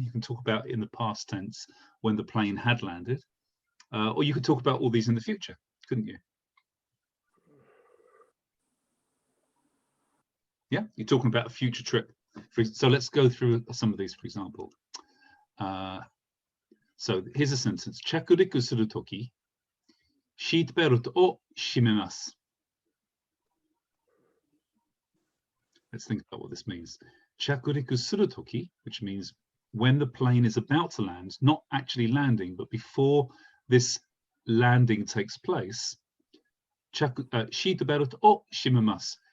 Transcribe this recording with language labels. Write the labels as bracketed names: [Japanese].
[English] You can talk about in the past tense when the plane had landed. Or you could talk about all these in the future, couldn't you? Yeah, you're talking about a future trip. So let's go through some of these, for example. So here's a sentence. [Japanese] 着陸するとき、シートベルトを締めます。 [English] Let's think about what this means. [Japanese] 着陸するとき, [English] which means when the plane is about to land, not actually landing, but before this landing takes place, [Japanese] シートベルトを締めます.